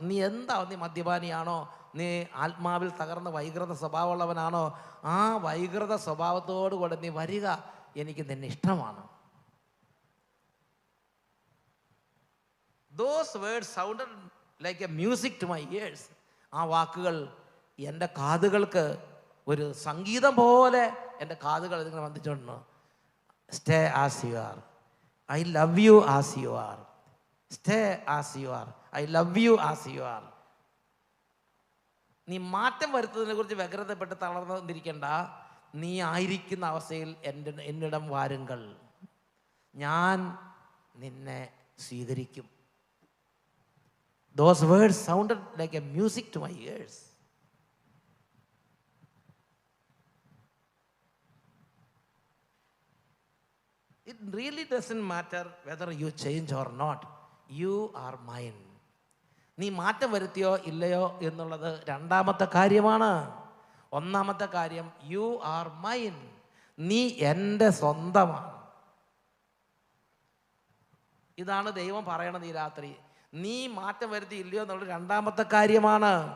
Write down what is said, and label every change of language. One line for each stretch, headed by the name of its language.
Malayalam: നീ നീ മദ്യപാനിയാണോ, നീ ആത്മാവിൽ തകർന്ന വൈകൃത സ്വഭാവമുള്ളവനാണോ, ആ വൈകൃത സ്വഭാവത്തോടു കൂടെ നീ വരിക, എനിക്ക് നിന്നെ ഇഷ്ടമാണ്.
English: Those words sounded like a music to my ears.
Malayalam: ആ വാക്കുകൾ എൻ്റെ കാതുകൾക്ക് ഒരു സംഗീതം പോലെ എൻ്റെ കാതുകൾ ഇതിങ്ങനെ വന്നിട്ടുണ്ട്.
English: Stay as you are. I love you as you are. Stay as you are. I love you as you are.
Malayalam: നീ മാറ്റം വരുത്തുന്നതിനെ കുറിച്ച് വ്യഗ്രതപ്പെട്ട് തളർന്നിരിക്കേണ്ട. നീ ആയിരിക്കുന്ന അവസ്ഥയിൽ എന്നിടം വാരുങ്ങൾ, ഞാൻ നിന്നെ സ്വീകരിക്കും.
English: Those words sounded like a music to my ears. It really doesn't matter whether you change or not. You are mine.
Malayalam: നീ മാറ്റം വരുത്തിയോ ഇല്ലയോ എന്നുള്ളത് രണ്ടാമത്തെ കാര്യമാണ്. ഒന്നാമത്തെ കാര്യം,
English: You are mine.
Malayalam: നീ എൻ്റെ സ്വന്തമാണ്. ഇതാണ് ദൈവം പറയണത് ഈ രാത്രി. നീ മാറ്റം വരുത്തി ഇല്ലയോ എന്നുള്ളത് രണ്ടാമത്തെ കാര്യമാണ്.